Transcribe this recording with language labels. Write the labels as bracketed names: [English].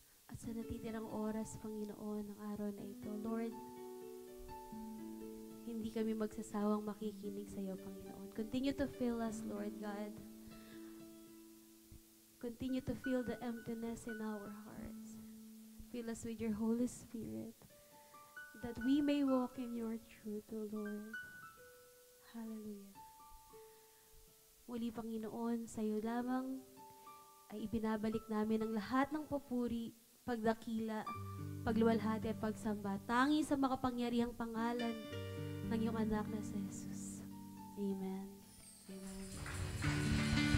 [Filipino] At sa natitirang oras, Panginoon, ng araw na ito, Lord, hindi kami magsasawang makikinig sa iyo, Panginoon. [English] Continue to fill us, Lord God. Continue to fill the emptiness in our hearts. Fill us with your Holy Spirit, that we may walk in your truth, O Lord. Hallelujah. [Filipino] Muli, Panginoon, sa iyo lamang ay ibinabalik namin ang lahat ng papuri, pagdakila, pagluwalhati at pagsamba, tangi sa makapangyarihang pangalan ng iyong anak na si Jesus. Amen. Amen.